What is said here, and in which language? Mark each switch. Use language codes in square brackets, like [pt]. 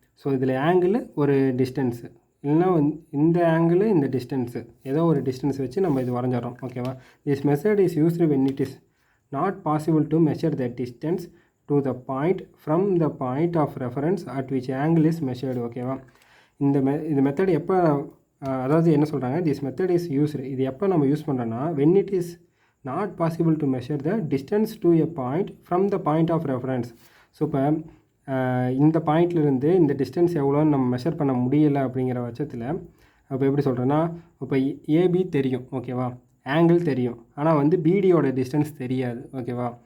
[ta] So இதில் angle ஒரு distance இல்லைனா இந்த ஆங்கிள் இந்த டிஸ்டன்ஸு ஏதோ ஒரு டிஸ்டன்ஸ் வச்சு நம்ம இது வரைஞ்சிடறோம், ஓகேவா. [en] This method is used when it is not possible to measure the distance to the point from the point of reference at which angle is measured, ஓகேவா. [ta] இந்த மெத்தட் எப்போ, அதாவது என்ன சொல்கிறாங்க, திஸ் மெத்தட் இஸ் யூஸ்டு, இது எப்போ நம்ம use பண்ணுறோன்னா when it is not possible to measure the distance to a point from the point of reference. So இப்போ இந்த பாயிண்ட்லேருந்து இந்த டிஸ்டன்ஸ் எவ்வளோன்னு நம்ம மெஷர் பண்ண முடியலை அப்படிங்கிற பட்சத்தில் இப்போ எப்படி சொல்கிறேன்னா, இப்போ ஏபி தெரியும், ஓகேவா, ஆங்கிள் தெரியும், ஆனால் வந்து பிடியோட டிஸ்டன்ஸ் தெரியாது, ஓகேவா.